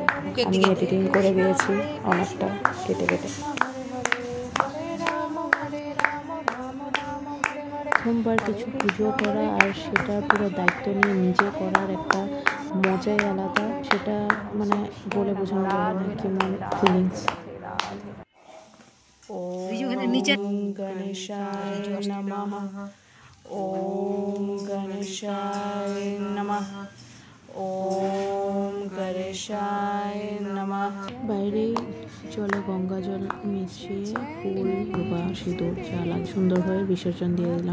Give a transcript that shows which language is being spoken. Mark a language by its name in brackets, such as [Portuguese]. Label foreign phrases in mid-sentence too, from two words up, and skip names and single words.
[Bangla] আমি এডিটিং করে দিয়েছি অনেকটা কেটে কেটে। প্রথমবার কিছু পুজো করা আর সেটা পুরো দায়িত্ব নিয়ে নিজে করার একটা মজাই আলাদা, সেটা মানে বলে বোঝানো যাবে না কেমন ফিলিংস। [Sanskrit] ওম গণেশায় নমঃ। ওম গণেশায় নমঃ। ওম গণেশায় নমঃ। [Bangla] বাইরেই জলে গঙ্গা জল মিশিয়ে ফুল বা সিঁদুর যা সুন্দরভাবে বিসর্জন দিয়ে দিলাম।